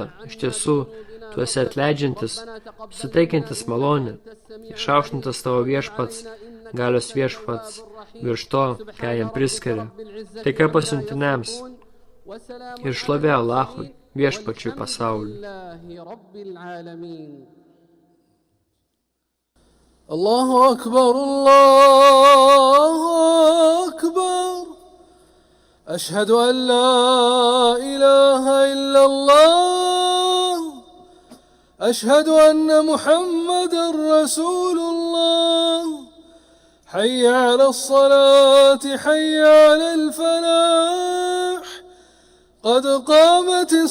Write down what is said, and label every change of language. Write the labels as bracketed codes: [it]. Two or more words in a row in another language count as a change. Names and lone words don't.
[lt] Iš tiesų, tu esi atleidžiantis, suteikiantis malonę, išaukštintas tavo viešpats, galios viešpats, virš to, ką jam priskiria. Taika pasiuntiniams ir šlovė Alachui, viešpačiui pasauliui. [ar] الله أكبر، الله أكبر. أشهد أن لا إله إلا الله أشهد أن محمدا رسول الله حي على الصلاة حي على الفلاح قد قامت